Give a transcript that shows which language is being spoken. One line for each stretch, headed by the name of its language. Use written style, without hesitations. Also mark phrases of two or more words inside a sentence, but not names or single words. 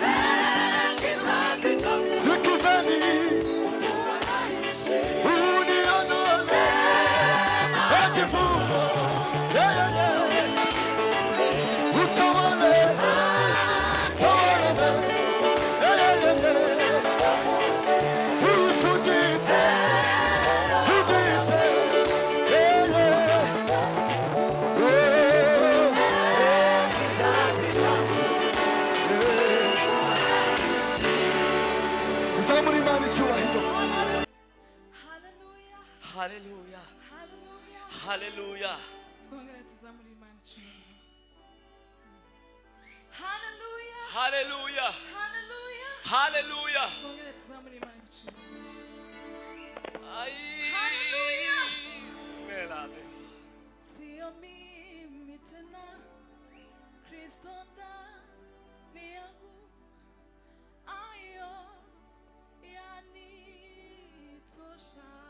Swahili: sikizeni, uniondole majivuno, yeah, yeah, yeah. Utawale, tawale, yeah, yeah, yeah, yeah. Uyifundishe, fundishe, yeah, yeah.
Kinyarwanda: Tuzamure Imana icyubahiro. Hallelujah. Hallelujah. Twongere tuzamure Imana icyubahiro. Hallelujah. Hallelujah. Hallelujah. Hallelujah. Twongere tuzamure Imana icyubahiro. Ay. Hallelujah. Melade.
Swahili: Sio mimi tena Kristo ndani yangu, ayo yanitosha.